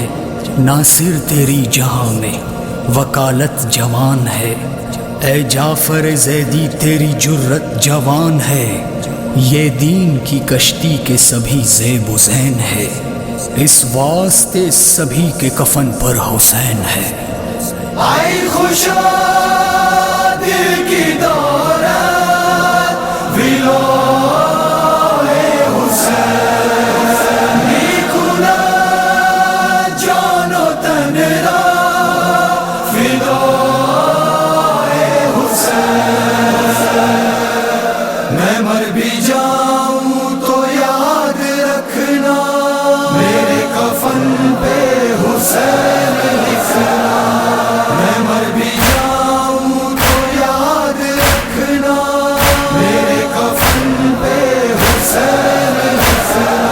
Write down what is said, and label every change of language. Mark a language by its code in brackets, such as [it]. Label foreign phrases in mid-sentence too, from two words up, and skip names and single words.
[ur] ناصر تیری جہاں میں وکالت جوان ہے، اے جعفر زیدی تیری جرت جوان ہے. یہ دین کی کشتی کے سبھی زیب و زین ہے، اس واسطے سبھی کے کفن پر حسین ہے. [fa] ای خوشا دل کی دولت ولای حسین میکند جان و تن را فدای حسین. [ur] میں مر بھی جاؤں تو یاد رکھنا میرے کفن پہ حسین لکھنا. میں مر بھی جاؤں تو یاد رکھنا میرے کفن پہ حسین لکھنا.